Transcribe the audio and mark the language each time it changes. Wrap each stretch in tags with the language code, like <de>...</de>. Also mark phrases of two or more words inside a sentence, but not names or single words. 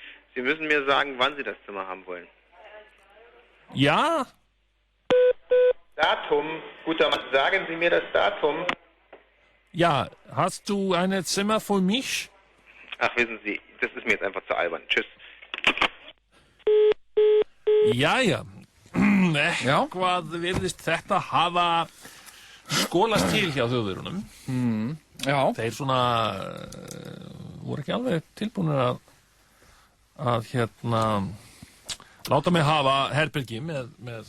<de>Sie müssen mir sagen, wann Sie das Zimmer haben wollen. Ja? Datum. Guter Mann, sagen Sie mir das Datum. Ja, hast du ein Zimmer für mich? Ach, wissen Sie, das ist mir jetzt einfach zu albern. Tschüss.</de> <is>Jæja, hvað virðist þetta hafa skólast til hjá þjóðverunum? Já. Þeir svona voru ekki alveg tilbúinir að láta mig hafa herbergi með</is>